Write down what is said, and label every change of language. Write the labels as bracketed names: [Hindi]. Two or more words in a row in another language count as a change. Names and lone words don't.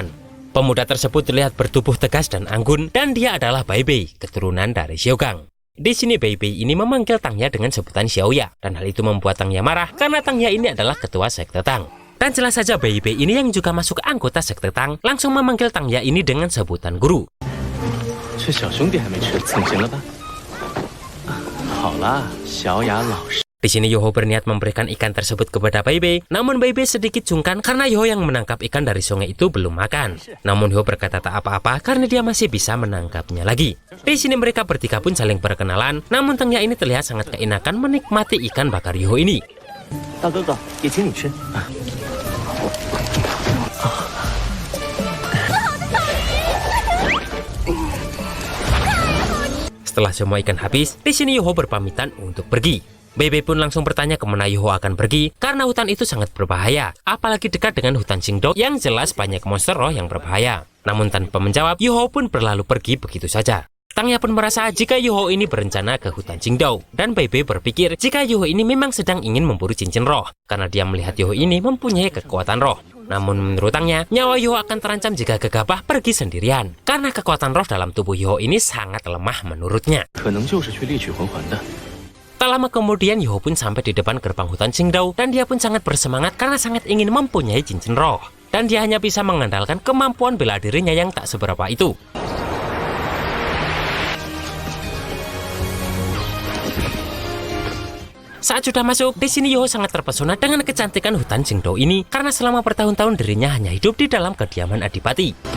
[Indonesian] Pemuda tersebut terlihat bertubuh tegas dan anggun, dan dia adalah Bai Bei, keturunan dari Xiaogang. Di sini Bai Bei ini memanggil Tangnya dengan sebutan Xiaoya, dan hal itu membuat Tangnya marah karena Tangnya ini adalah ketua sekte Tang. Dan jelas saja Bai Bei ini yang juga masuk anggota sekte Tang langsung memanggil Tangnya ini dengan sebutan guru. [Chinese] 好了，小雅老师。 [Indonesian] Di sini Yoho berniat memberikan ikan tersebut kepada Bebe, namun Bebe sedikit sungkan karena Yoho yang menangkap ikan dari sungai itu belum makan. Namun Yoho berkata tak apa-apa karena dia masih bisa menangkapnya lagi. Di sini mereka bertiga pun saling berkenalan, namun Tengya ini terlihat sangat keenakan menikmati ikan bakar Yoho ini. [Chinese] 大哥哥，也请你吃。 [Indonesian] Setelah semua ikan habis, di sini Yoho berpamitan untuk pergi. Bebe pun langsung bertanya kemana Yoho akan pergi karena hutan itu sangat berbahaya, apalagi dekat dengan hutan Qingdao yang jelas banyak monster roh yang berbahaya. Namun tanpa menjawab, Yoho pun berlalu pergi begitu saja. Tangya pun merasa jika Yoho ini berencana ke hutan Qingdao, dan Bebe berpikir jika Yoho ini memang sedang ingin memburu cincin roh karena dia melihat Yoho ini mempunyai kekuatan roh. Namun menurut Tangya, nyawa Yoho akan terancam jika gegabah pergi sendirian karena kekuatan roh dalam tubuh Yoho ini sangat lemah menurutnya. [Chinese] 可能就是去猎取魂环的。 [Indonesian] Tak lama kemudian Yoho pun sampai di depan gerbang hutan Qingdao dan dia pun sangat bersemangat karena sangat ingin mempunyai cincin roh. Dan dia hanya bisa mengandalkan kemampuan bela dirinya yang tak seberapa itu. Saat sudah masuk, di sini Yoho sangat terpesona dengan kecantikan hutan Qingdao ini karena selama bertahun-tahun dirinya hanya hidup di dalam kediaman adipati.